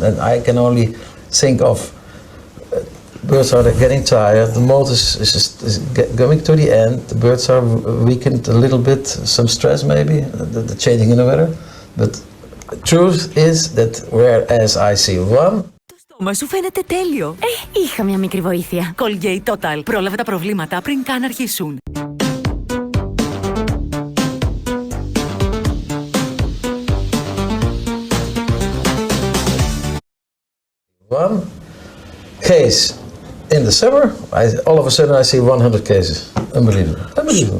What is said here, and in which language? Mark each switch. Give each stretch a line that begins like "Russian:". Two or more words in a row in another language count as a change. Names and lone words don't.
English: And I can only think of birds are getting tired, the mold is going to the end, the birds are weakened a little bit, some stress maybe, the changing in the weather. But the truth is that whereas I see one,
Greek: Μα σου φαίνεται τέλειο. Είχα μια μικρή βοήθεια. Colgate Total. Πρόλαβε τα προβλήματα πριν καν αρχίσουν.
English: one case in the summer, all of a sudden I see 100 cases. Unbelievable. Unbelievable.